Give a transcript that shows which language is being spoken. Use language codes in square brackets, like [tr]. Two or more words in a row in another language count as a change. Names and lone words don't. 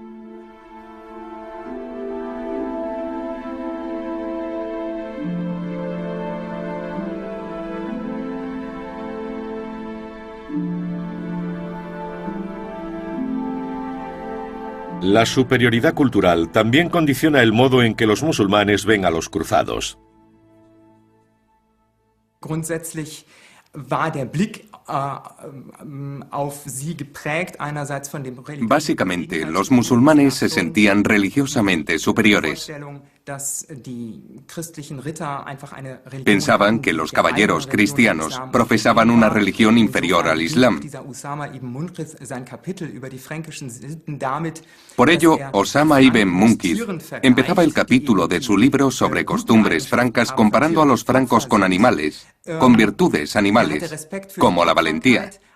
[es] La superioridad cultural también condiciona el modo en que los musulmanes ven a los cruzados. [de] Grundsätzlich war der Blick auf sie geprägt einerseits von dem religiösen. [es] Básicamente, los musulmanes se sentían religiosamente superiores. Pensaban que los caballeros cristianos profesaban una religión inferior al Islam. Por ello, Osama ibn Munkir empezaba el capítulo de su libro sobre costumbres francas comparando a los francos con animales, con virtudes animales, como la valentía.